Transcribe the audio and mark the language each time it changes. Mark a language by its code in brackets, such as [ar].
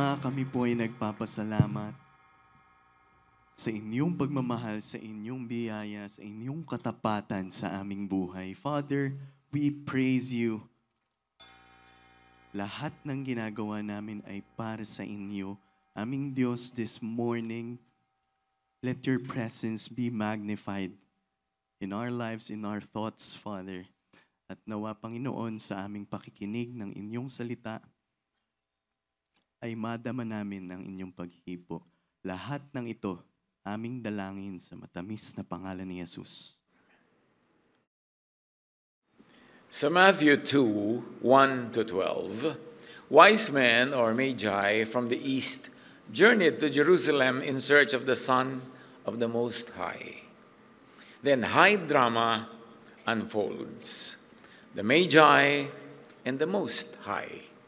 [tl] kami po ay nagpapasalamat sa inyong pagmamahal, sa inyong biyaya, sa inyong katapatan sa aming buhay. [en] Father, we praise you. [tl] Lahat ng ginagawa namin ay para sa inyo. Aming Diyos, [en] this morning, let your presence be magnified in our lives, in our thoughts, Father. [tl] At nawa, Panginoon, sa aming pakikinig ng inyong salita, ay madama namin ang inyong paghipo. Lahat ng ito, aming dalangin sa matamis na pangalan ni Jesus. [en] Sa Matthew 2, 1-12, wise men or magi from the east journeyed to Jerusalem in search of the Son of the Most High. Then high drama unfolds. The Magi and the Most High.